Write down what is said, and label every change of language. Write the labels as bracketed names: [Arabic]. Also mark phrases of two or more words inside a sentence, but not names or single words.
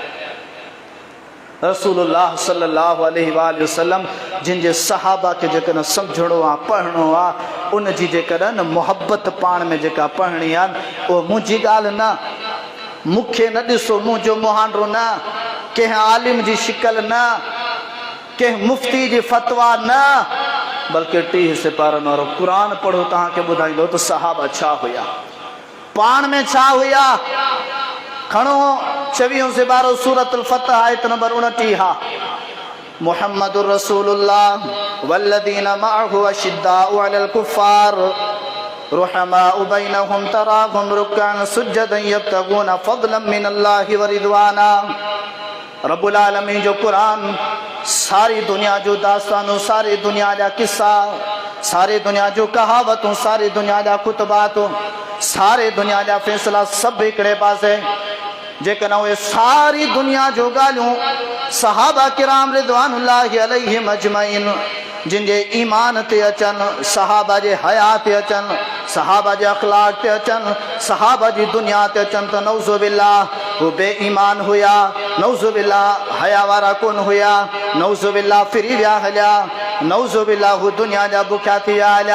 [Sindhi] रसूलुल्लाह [Arabic] صلى الله عليه وسلم [Sindhi] जिन जे सहाबा खे जेकॾहिं सम्झणो आहे, पढ़णो आहे, उन जी जेकॾहिं न मुहबत पाण में जेका पढ़णी आहे, उहा मुंहिंजी ॻाल्हि न, मूंखे न ॾिसो मुंहिंजो मुहांडो न, कंहिं आलिम जी शिकल न, कंहिं मुफ़्ती जी फतवा न, बल्कि 30 सिपारनि वारो क़ुरान पढ़ो, तव्हांखे ॿुधाईंदो त सहाबा छा हुया, पाण में छा हुया। खणो 24 सिपारो सूरतुल फतह आयत नंबर 29। [Arabic] محمد رسول الله والذين معه أشداء على الكفار رحماء بينهم تراهم ركعا سجدا يبتغون فضلا من الله ورضوانا. [Sindhi] रब्बुल आलमीन जो कुरान सारी दुनिया जो दास्तानूं, सारी दुनिया जा किस्सा, सारी दुनिया जो कहावतूं, सारी दुनिया जा खुतबातूं, सारी दुनिया जा फ़ैसिला सभु हिकिड़े पासे। जेकॾहिं उहे सारी दुनिया जो ॻाल्हियूं सहाबा किराम [Arabic] رضوان الله عليهم أجمعين [Sindhi] जिन जे ईमान ते अचनि, सहाबा जे हया ते अचनि, सहाबा जे अखलाक ते अचन, सहाबा जी दुनिया ते अचन त [Arabic] نعوذ بالله [Sindhi] वो बेईमान हुया, [Arabic] نعوذ بالله [Sindhi] हया वारा कोन हुया, [Arabic] نعوذ بالله [Sindhi] फिरी विया हलिया, [Arabic] نعوذ بالله [Sindhi] वो दुनिया जा बुख्या थी विया हलिया।